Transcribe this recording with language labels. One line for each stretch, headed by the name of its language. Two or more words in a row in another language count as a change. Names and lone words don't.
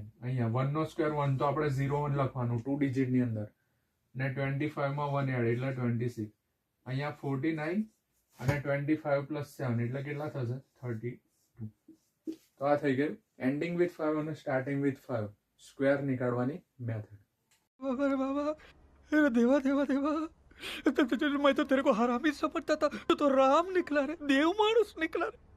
Gujarati: અહીંયા 1 નો સ્ક્વેર 1, તો આપણે 01 લખવાનું 2 ડિજિટ ની અંદર, ને 25 માં 1 એડ એટલે 26. અહીંયા 49 અને 25 પ્લસ 7 એટલે કેટલા થશે 32. તો આ થઈ ગયું
English: ending with 5
Gujarati: અને
English: starting with 5 square
Gujarati: નીકાળવાની મેથડ.
Hindi: अरे बाबा, अरे देवा देवा देवा, मैं तो तेरे को हरामी समझता था, तू तो राम निकला रे, देव मानुस निकला रे.